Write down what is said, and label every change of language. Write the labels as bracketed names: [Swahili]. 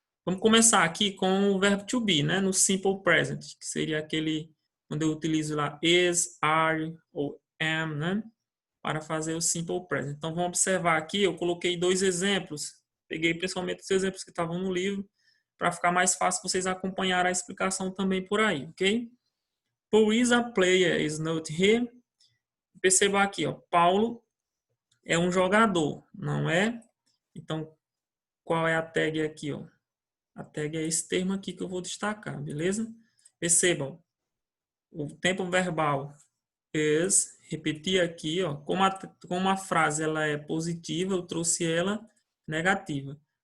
[Portuguese] Vamos começar aqui com o verbo to be, né? No simple present, que seria aquele quando eu utilizo lá is, are ou am, né? Para fazer o simple present. Então, vamos observar aqui, eu coloquei 2 exemplos. Peguei principalmente os exemplos que estavam no livro, para ficar mais fácil vocês acompanharem a explicação também por aí, ok? [English] Paul is a player, is not he. [Portuguese] Perceba aqui, ó, Paulo é um jogador, não é? Então, qual é a tag aqui, ó? A tag é esse termo aqui que eu vou destacar, beleza? Percebam, o tempo verbal is, repetir aqui, ó, como a frase ela é positiva, eu trouxe ela negativa.